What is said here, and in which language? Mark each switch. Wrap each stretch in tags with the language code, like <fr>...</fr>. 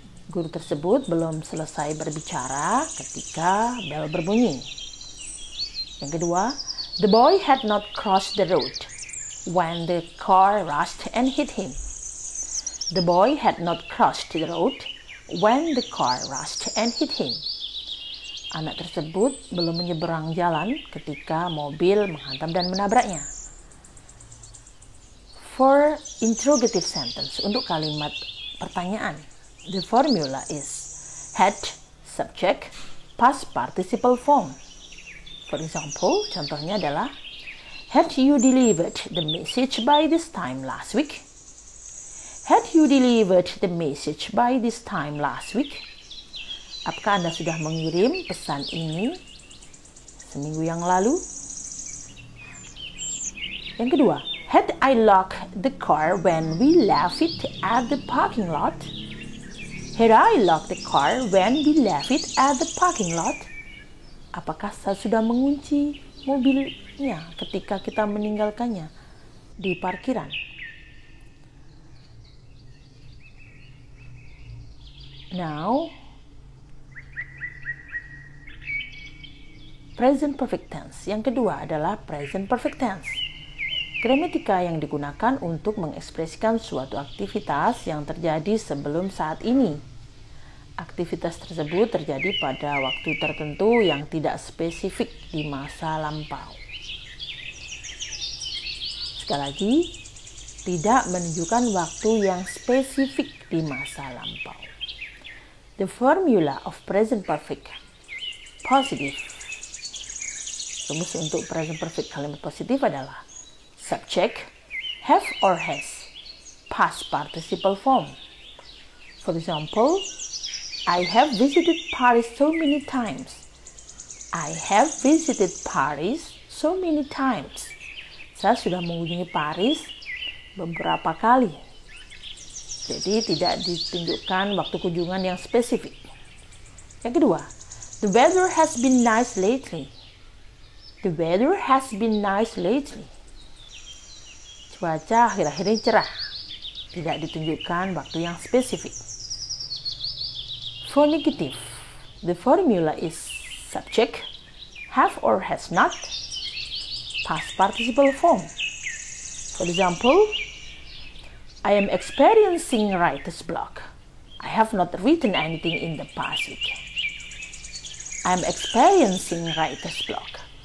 <id>Guru tersebut belum selesai berbicara ketika bel berbunyi. Yang kedua,</id> <en>the boy had not crossed the road when the car rushed and hit him. The boy had not crossed the road when the car rushed and hit him.</en> <id>Anak tersebut belum menyeberang jalan ketika mobil menghantam dan menabraknya.</id> <en>For interrogative sentence,</en> <id>untuk kalimat pertanyaan,</id> <en>the formula is had, subject, past participle form. For example,</en> <id>contohnya adalah</id> <en>had you delivered the message by this time last week? Had you delivered the message by this time last week?</en> <id>Apakah Anda sudah mengirim pesan ini seminggu yang lalu? Yang kedua,</id> <en>had I locked the car when we left it at the parking lot? Had I locked the car when we left it at the parking lot?</en> <id>Apakah saya sudah mengunci mobilnya ketika kita meninggalkannya di parkiran?</id> <en>Now, present perfect tense.</en> <id>Yang kedua adalah present perfect tense. Gramatika yang digunakan untuk mengekspresikan suatu aktivitas yang terjadi sebelum saat ini. Aktivitas tersebut terjadi pada waktu tertentu yang tidak spesifik di masa lampau. Sekali lagi, tidak menunjukkan waktu yang spesifik di masa lampau.</id> <en>The formula of present perfect positive.</en> <id>Rumus untuk present perfect kalimat positif adalah subject, have or has, past participle form.</id> <en>For example, I have visited Paris so many times. I have visited Paris so many times.</en> <id>Saya sudah mengunjungi Paris beberapa kali. Jadi tidak ditunjukkan waktu kunjungan yang spesifik.</id> <en>Yang kedua, the weather has been nice lately. The weather has been nice lately.</en> <id>Cuaca akhir-akhir ini cerah. Tidak ditunjukkan waktu yang spesifik.</id> <en>For negative, the formula is subject, have or has not, past participle form. For example, I am experiencing writer's block. I have not written anything in the past week. I am experiencing writer's block.</en>